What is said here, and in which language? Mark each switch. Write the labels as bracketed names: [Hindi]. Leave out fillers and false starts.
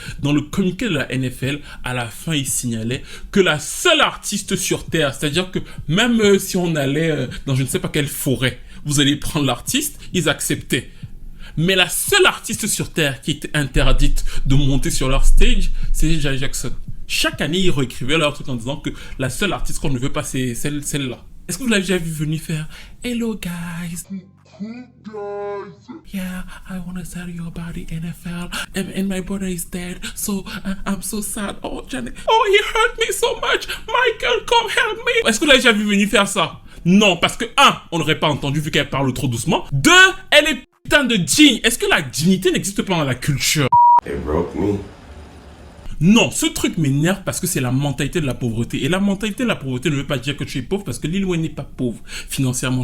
[French] Dans le communiqué de la NFL, à la fin, il signalait que la seule artiste sur Terre, c'est-à-dire que même si on allait dans je ne sais pas quelle forêt, vous allez prendre l'artiste, ils acceptaient. Mais la seule artiste sur Terre qui était interdite de monter sur leur stage, c'est Janet Jackson. Chaque année, ils réécrivaient leur truc en disant que la seule artiste qu'on ne veut pas, c'est celle-là. Est-ce que vous l'avez déjà vu venir faire « [English] Hello guys ». Yeah, I want to tell you about the NFL, and my brother is dead, so I'm so sad. Oh, Janet, oh, he hurt me so much. Michael, come help me. [French] Est-ce que vous l'avez déjà vu venir faire ça? Non, parce que 1, on n'aurait pas entendu vu qu'elle parle trop doucement. 2, elle est putain de digne. Est-ce que la dignité n'existe pas dans la culture? [English] They broke me. [French] Non, ce truc m'énerve parce que c'est la mentalité de la pauvreté. Et la mentalité de la pauvreté ne veut pas dire que tu es pauvre parce que Lil Wayne n'est pas pauvre financièrement.